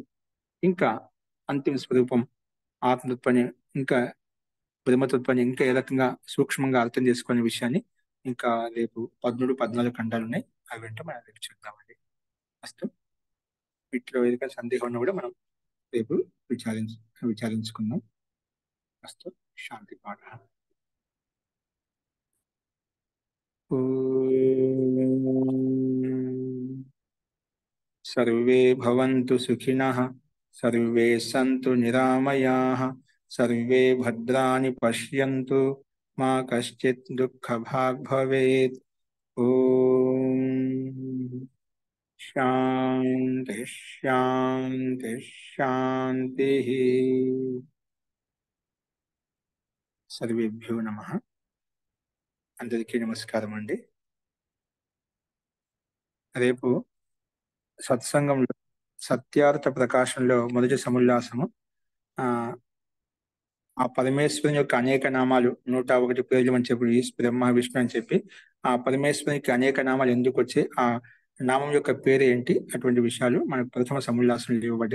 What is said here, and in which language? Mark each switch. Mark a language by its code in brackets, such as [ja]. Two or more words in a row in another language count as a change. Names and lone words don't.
[te] ఇంకా అంతిమ స్వరూపం ఆత్మతత్వాన్ని ఇంకా బ్రహ్మతత్వాన్ని ఇంకా ఏ రకంగా సూక్ష్మంగా అర్థం చేసుకునే విషయాన్ని ఇంకా రేపు 13, 14 ఖండాలు ఉన్నాయి. అవి వెంట మనం రేపు చూద్దామండి. ఫస్ట్ వీటిలో ఏదైనా సందేహం ఉన్నా కూడా మనం రేపు విచారించుకుందాం. ఫస్ట్ శాంతి పాఠ. [sa] सर्वे भवन्तु सुखिनः सर्वे सन्तु निरामयाः सर्वे भद्राणि पश्यन्तु मा कश्चित् दुःखभाग् भवेत्. ओम शान्ति शान्ति शान्तिः. సర్వేభ్యో నమః. [te] అందరికీ నమస్కారం అండి. రేపు సత్సంగంలో సత్యార్థ ప్రకాశంలో మొదటి సముల్లాసము ఆ పరమేశ్వరుని యొక్క అనేక నామాలు 101 పేర్లు అని చెప్పి బ్రహ్మ విష్ణు అని చెప్పి ఆ పరమేశ్వరునికి అనేక నామాలు ఎందుకు వచ్చి ఆ నామం యొక్క పేరు ఏంటి అటువంటి విషయాలు మనకు ప్రథమ సముల్లాసంలో ఇవ్వబడ్డాయి.